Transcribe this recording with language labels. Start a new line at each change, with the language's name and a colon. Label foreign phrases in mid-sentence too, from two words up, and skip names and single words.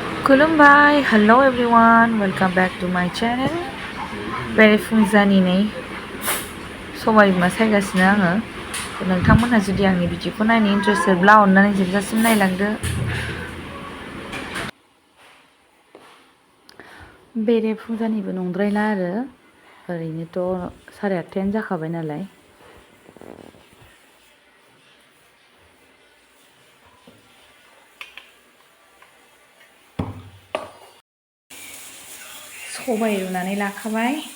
Bodo: खुलुमबाय
English: Hello everyone welcome back to my channel
Bodo: बेरेफुंजानि नै सबाय बिमा सायगासिनो आङो नोंथांमोनहा जुदि आंनि भिडिअखौ नायनो इन्ट्रेस्टेडब्ला अननानै जोबजासिम नायलांदो बेरेफुंजानिबो नंद्रायला आरो ओरैनोथ' 8:30 जाखाबाय नालाय सबाय रुनानै लाखाबाय